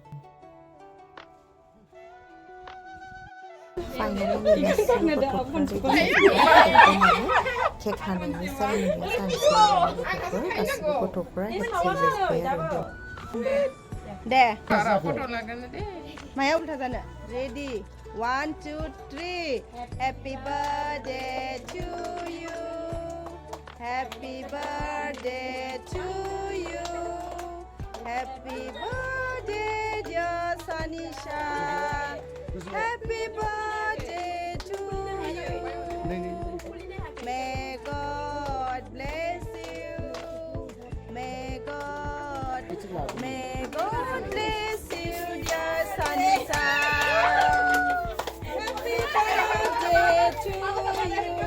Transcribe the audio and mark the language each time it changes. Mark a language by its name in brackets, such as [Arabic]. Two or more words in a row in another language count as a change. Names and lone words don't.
[Bodo] फाइनालि केक हानायनि सेरेमनिया जानोसै लोगोफोर गासिबो गथ'फ्रा हेपि जाजोब्बाय आरो दे माया उल्था जानो रेडि 1 2 3 Happy [English] birthday to you Happy birthday to you Happy birthday dear Sanisha Happy birthday to you May God bless you May God bless you dear Sanisha Happy birthday to you